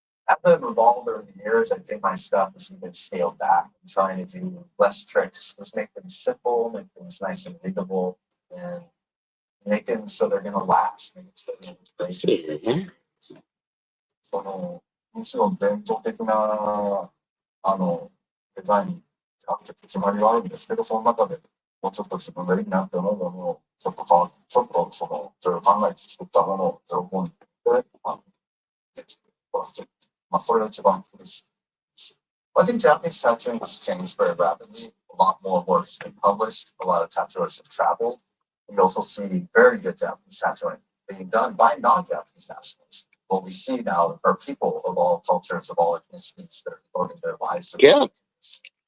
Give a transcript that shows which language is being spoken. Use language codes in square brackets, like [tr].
[en] As I've evolved over the years, I think my stuff has been scaled back. I'm trying to do less tricks, just make things simple, make things nice and readable, and make them so they're going to last. Make them so they're going to [ja] そのむしろ伝統的なデザインにあって決まりはあるんですけど、その中でもうちょっと自分がいいなって思うものをちょっと変わって、ちょっとそれを考えて作ったものを喜んでできてそれが一番嬉しい。 [en] I think Japanese tattooing has changed very rapidly. A lot more work has been published. A lot of tattooers have traveled. We also see very good Japanese tattooing being done by non-Japanese nationals. What we see now are people of all cultures, of all ethnicities that are devoting their lives to this.